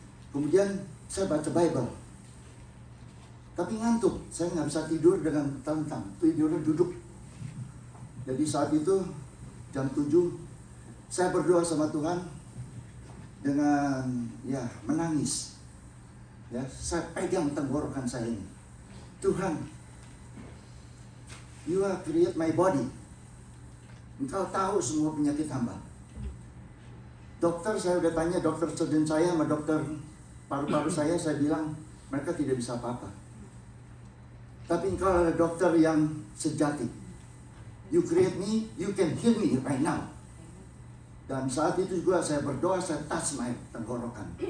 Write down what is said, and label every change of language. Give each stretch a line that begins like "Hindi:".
Indonesian: Kemudian saya baca Bible, tapi ngantuk. Saya nggak bisa tidur dengan tentang tidurnya duduk. Jadi saat itu jam 7 saya berdoa sama Tuhan dengan menangis. Ya, saya pegang tenggorokan saya ini.
English: Tuhan, You have create my body.
Indonesian: Engkau tahu semua penyakit hamba. Dokter, saya udah tanya dokter surgeon saya sama dokter paru-paru saya bilang mereka tidak bisa apa-apa. Tapi engkau adalah dokter yang sejati.
English: You create me, you can heal me right now.
Indonesian: Dan saat itu juga saya berdoa, saya
English: touch my
Indonesian: tenggorokan.